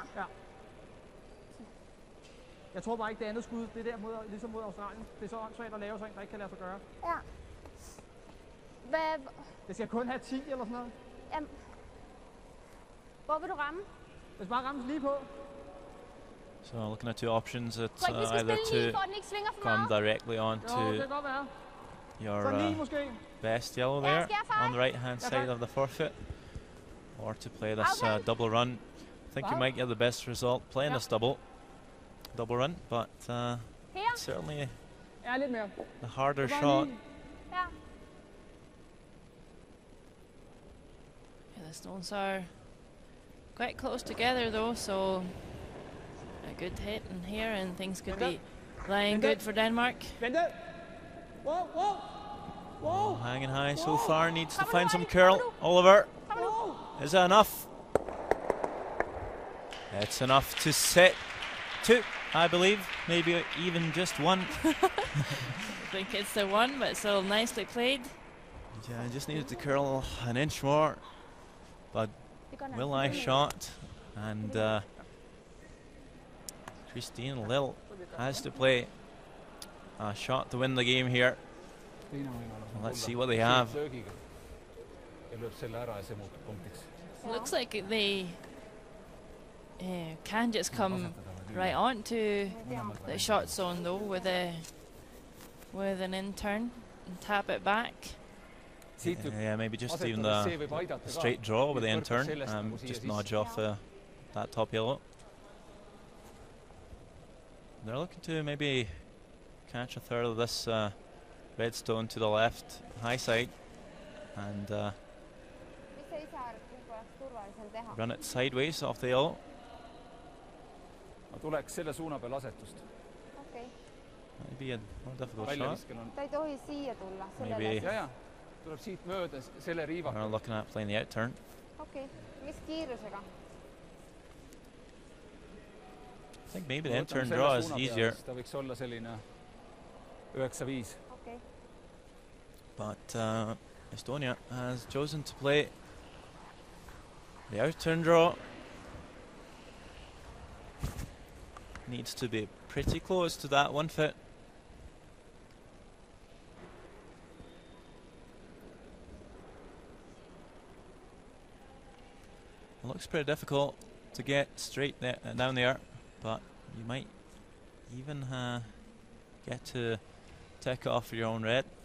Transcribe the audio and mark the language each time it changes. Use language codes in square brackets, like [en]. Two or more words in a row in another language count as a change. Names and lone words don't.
[da] Ja. Jeg tror bare ikke, det andet skud, det er der mod, ligesom mod Australien. Det er så åndssvagt at lave sådan en, der ikke kan lade sig gøre. Ja. Hvad, Det skal kun have 10 eller sådan noget. jamen, hvor vil du ramme? Det skal bare rammes lige på. [en] So looking at two options, it's [da] Tror ikke, vi skal [en] either [da] spille lige, [en] to [da] for at den ikke svinger for [en] come [da] meget? [en] directly [da] Jo, det [en] onto [da] kan godt være. [en] your [da] Så 9 måske. [en] best yellow Yeah, there scare five. on the right hand Yeah, side five. of the forfeit, or to play this Okay. double run. I think you Wow. might get the best result playing Yeah. this double run, but [da] Her? [en] it's certainly [da] Ja, lidt mere. [en] the harder [da] Det var [en] shot. [da] 9. Ja. [en] Yeah, the stones are quite close together though, so a good hit in here and things could be lying good for Denmark. [da] Vente. Wow, wow. Wow. [en] Hanging high so far, needs to find some curl. Oliver, Wow. is that enough? It's enough to set 2, I believe, maybe even just 1. I think it's the one, but still nicely played. Yeah, I just needed to curl an inch more, but Det går nok. Will I shot, and Christine Lill has to play a shot to win the game here. Let's see what they have. [et] Ja lööb selle ära ja see muutub punktiks. [en] Looks like they can just come right on to the shot zone though with an in-turn and tap it back. Yeah, maybe just even the straight draw with the in-turn, just nudge off that top yellow. They're looking to maybe catch a third of this red stone to the left high side and [et] Mis sa ise arvad, kumb oleks turvalisem teha? [en] run it sideways off the yellow. [et] Ma tuleks selle suuna peal asetust. Okei. [en] Might be a more difficult shot. [et] väljaviskel on. ta ei tohi siia tulla, [en] Maybe. [et] sellele. Ja, tuleb siit mööda selle riivaka. [en] We're looking at playing the out turn. [et] Okei, mis kiirusega? [en] I think maybe the in turn draw is easier. [et] Ta võiks olla selline 9-5. Okei. [en] But Estonia has chosen to play the out turn draw. Needs to be pretty close to that 1 foot. It looks pretty difficult to get straight down there, but you might even get to take it off for your own red.